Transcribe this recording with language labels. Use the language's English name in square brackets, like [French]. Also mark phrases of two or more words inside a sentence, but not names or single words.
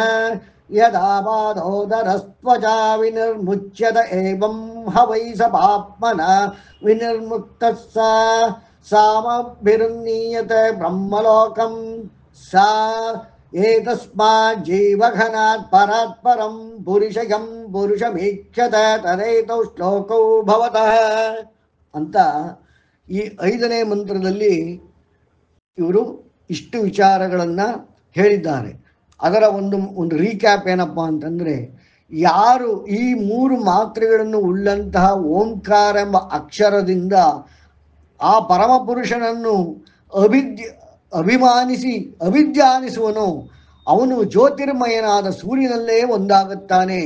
[Sanskrit] ಯದಾ ಬಾಧೋದರಸ್ತ್ವಚಾ ವಿನಿರ್ಮುಚ್ಯತ ಏವಂ ಹವೈ ಸ ಪಾಪ್ಮನ ವಿನಿರ್ಮುಕ್ತಃ ಸಾಮಭಿರುನ್ನೀಯತೆ ಬ್ರಹ್ಮಲೋಕಂ ಸಾ ಏತಸ್ಮಾತ್ ಜೀವಘನಾತ್ ಪರಾತ್ ಪರಂ ಪುರುಷಯಂ ಪುರುಷಮೀಕ್ಷತೆ ತದೇತೌ ಶ್ಲೋಕೌ ಭವತಃ [Kannada] ಅಂತ ಈ 5ನೇ ಮಂತ್ರದಲ್ಲಿ ಇವರು ಇಷ್ಟು ವಿಚಾರಗಳನ್ನು ಹೇಳಿದ್ದಾರೆ. ಅದರ ಒಂದು ರೀಕ್ಯಾಪ್ ಏನಪ್ಪ ಅಂತಂದರೆ, ಯಾರು ಈ 3 ಮಾತ್ರೆಗಳನ್ನು ಉಳ್ಳಂತಹ ಓಂಕಾರ ಎಂಬ ಅಕ್ಷರದಿಂದ ಆ ಪರಮಪುರುಷನನ್ನು ಅಭಿಧ್ಯಾನಿಸುವನು, ಅವನು ಜ್ಯೋತಿರ್ಮಯನಾದ ಸೂರ್ಯನಲ್ಲೇ ಒಂದಾಗುತ್ತಾನೆ.